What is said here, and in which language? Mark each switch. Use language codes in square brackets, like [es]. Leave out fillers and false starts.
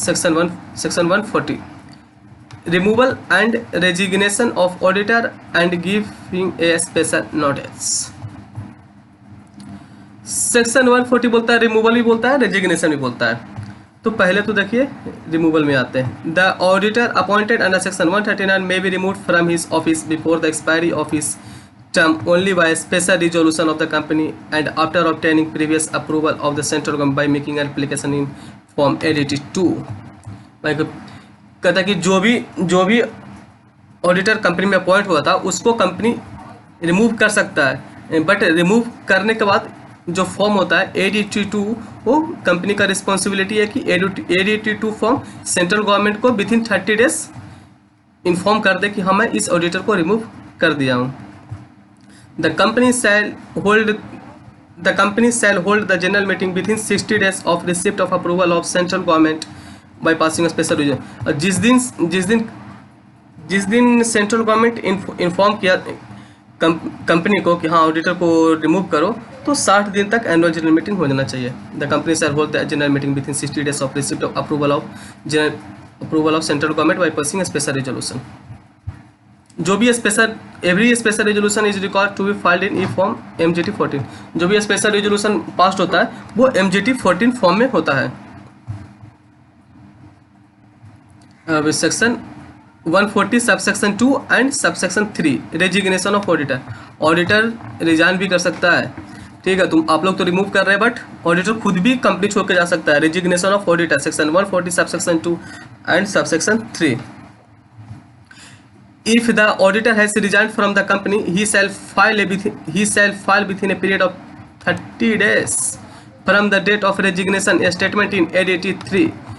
[en] Section 140 removal and resignation of auditor and giving a special notice. [hi] Section 140 बोलता है removal भी बोलता है, रेजिग्नेशन भी बोलता है। तो पहले तो देखिए रिमूवल में आते हैं। [en] The auditor appointed under section 139 may be removed from his office before the expiry of his term only by special resolution of the company and after obtaining previous approval of the central government by making an application in form ADT2। [hi] कहता है कि जो भी auditor company में appoint हुआ था उसको company remove कर सकता है, बट रिमूव करने के बाद जो फॉर्म होता है ADT2 वो कंपनी का रिस्पॉन्सिबिलिटी है कि ADT2 फॉर्म सेंट्रल गवर्नमेंट को [en] within 30 days [hi] इन्फॉर्म कर दे कि हाँ मैं इस ऑडिटर को रिमूव कर दिया हूँ। [en] The company shall hold the general meeting within 60 days of receipt of approval of central government by passing a special resolution। [hi] जिस दिन सेंट्रल गवर्नमेंट इन्फॉर्म किया कंपनी को कि हाँ ऑडिटर को रिमूव करो तो 60 दिन तक एनुअल जनरल मीटिंग हो जाना चाहिए। [en] The company shall hold the general meeting within 60 days of receipt of approval of central government by passing special resolution. [hi] जो भी [en] Every special resolution is required to be filed in e form MGT 14। [hi] जो भी special resolution pass होता है वो MGT 14 form में होता है। [en] अब section 140 subsection 2 and subsection 3 resignation of auditor. [hi] Auditor resign भी कर सकता है, ठीक है। आप लोग तो रिमूव कर रहे हैं बट ऑडिटर खुद भी कंपनी छोड़ के जा सकता है। [en] Resignation of auditor section 140 subsection 2 and subsection 3। If the auditor has resigned from the company, he shall file within a period of 30 days from the date of resignation a statement in ADT 3।